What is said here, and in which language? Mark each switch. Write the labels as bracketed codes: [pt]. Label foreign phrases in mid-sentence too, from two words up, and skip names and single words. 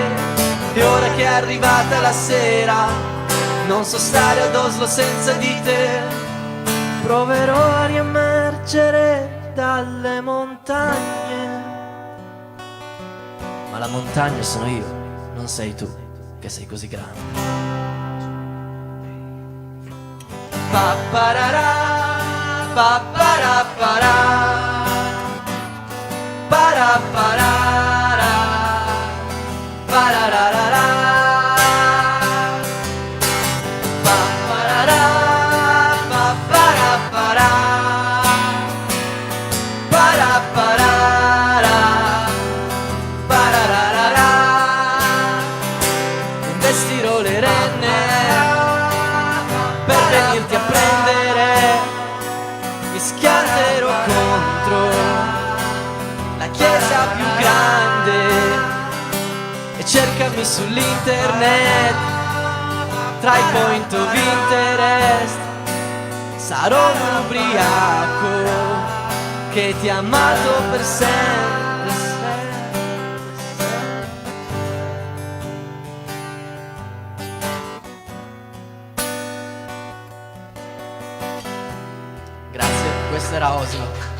[it] E ora che è arrivata la sera non so stare ad Oslo senza di te. Proverò a riemergere dalle montagne, ma la montagna sono io, non sei tu. che sei così grande. Paparara, paparapara, paraparara, parararara, paparara, paparapara, paraparara, parararara. Investirò le renne per venirti a prendere, mi schianterò contro la chiesa più grande e cercami sull'internet tra i [en] point of interest. [it] Sarò un ubriaco che ti ha amato per sempre. Grazie, questo era Oslo.